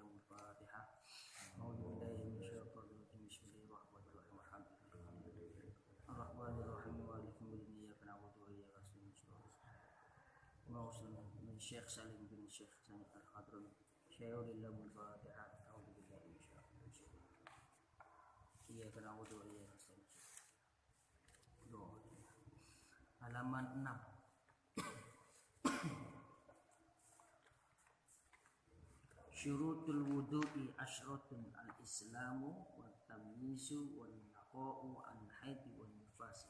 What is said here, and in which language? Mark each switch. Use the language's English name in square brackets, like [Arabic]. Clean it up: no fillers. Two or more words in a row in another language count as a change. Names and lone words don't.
[Arabic] الفاتحة أعوذ بالله من الشيطان الرجيم بسم الله الرحمن الرحيم الحمد لله الرحمن الرحيم مالك يوم الدين إياك نعبد وإياك نستعين موصلنا من الشيخ سالم بن الشيخ سامي الحضرمي شيء لله الفاتحة أعوذ بالله من الشيطان [Indonesian] Iya kena wudu iya halaman 6. [Arabic] شروط الوضوء عشرة الإسلام والتمييز والنقاء عن الحيض والنفاس.